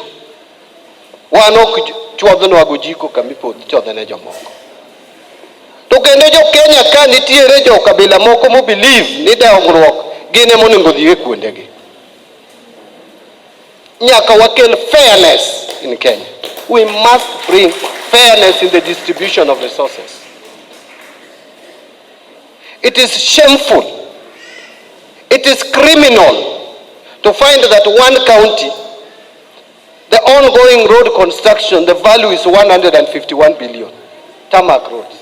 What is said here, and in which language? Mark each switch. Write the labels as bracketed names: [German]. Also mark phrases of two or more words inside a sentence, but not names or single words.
[Luo (Kenya and Tanzania)] Wan ok chuodhnwa go jiko kamipodh chodhne jomoko. To kendo jo Kenya ka nitiere jo kabila moko mo believe ni dongruok gine monego dhi e kuondegi. Nyaka wakel [English] fairness in Kenya. We must bring fairness in the distribution of resources. It is shameful. It is criminal to find that one county, the ongoing road construction, the value is 151 billion, tarmac roads.